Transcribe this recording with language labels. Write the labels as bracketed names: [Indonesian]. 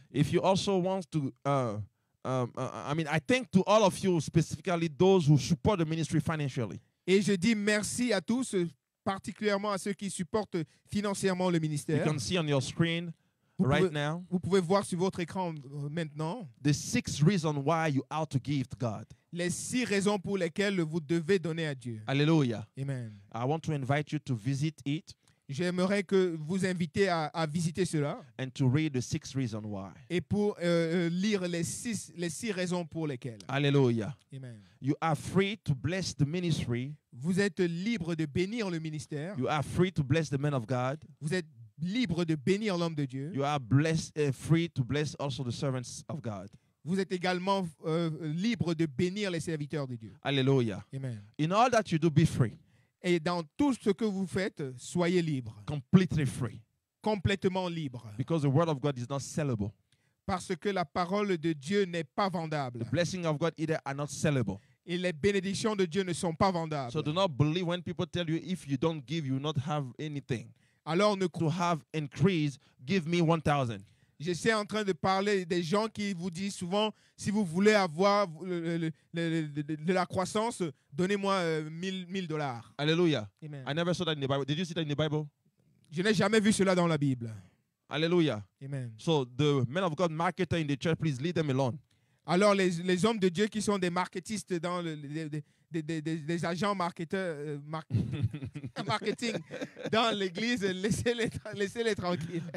[English] If you also want to, I thank to all of you, specifically those who support the ministry financially. [French] Et je dis merci à tous, particulièrement à ceux qui supportent financièrement le [English] You [French] ministère. [English] can see on your screen right now [French] Vous pouvez voir sur votre écran maintenant [English] the 6 reasons why you ought to give to God. [French] les 6 raisons pour lesquelles vous devez donner à Dieu. [English] Hallelujah. Amen. I want to invite you to visit it [French] J'aimerais que vous inviter à visiter cela [English] and to read the 6 reasons why. [French] et pour lire les six raisons pour lesquelles. [English] Hallelujah. Amen. You are free to bless the ministry. [French] Vous êtes libre de bénir le ministère. [English] You are free to bless the men of God. [French] Vous êtes libre de bénir l'homme de Dieu. [English] You are free to bless also the servants of God. [French] Vous êtes également libre de bénir les serviteurs de Dieu. [English] Hallelujah. Amen. In all that you do, be free. [French] Et dans tout ce que vous faites, soyez libre, [English] Completely free. [French] complètement libre. [English] Because the word of God is not sellable. [French] Parce que la parole de Dieu n'est pas vendable. [English] The blessings of God either are not sellable. [French] Et les bénédictions de Dieu ne sont pas vendables. [English] So do not believe when people tell you if you don't give, you will not have anything. [French] Alors, [English] To have increase, give me 1,000. [French] je suis en train de parler des gens qui vous disent souvent, si vous voulez avoir de la croissance, donnez-moi $1,000. [English] Hallelujah. Amen. I never saw that in the Bible. Did you see that in the Bible? [French] Je n'ai jamais vu cela dans la Bible. [English] Hallelujah. Amen. So the men of God marketer in the church, please leave them alone. [French] Alors, les hommes de Dieu qui sont des marketistes dans des agents marketeurs, marketing dans l'église, laissez-les tranquilles.